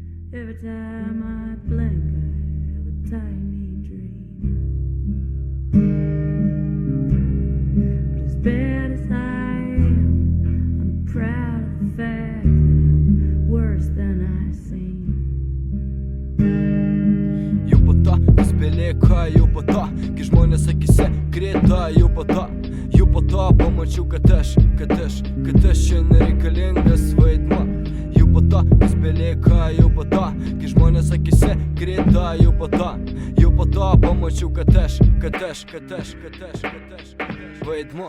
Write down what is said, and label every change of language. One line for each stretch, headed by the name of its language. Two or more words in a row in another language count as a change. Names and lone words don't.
English: Every time I blink, I have a tiny dream. But as bad as I am, I'm proud of the fact that I'm worse than I seem.
Lithuanian: Jau po to, kas belieka, jau po to, kai žmonės akise krita, jau po to pamačiau, kad aš čia nereikalingas vaidmuo. Jau po to, kas belieka, jau po to, kai žmonės akise krita, jau po to pamačiau, kad aš vaidmuo.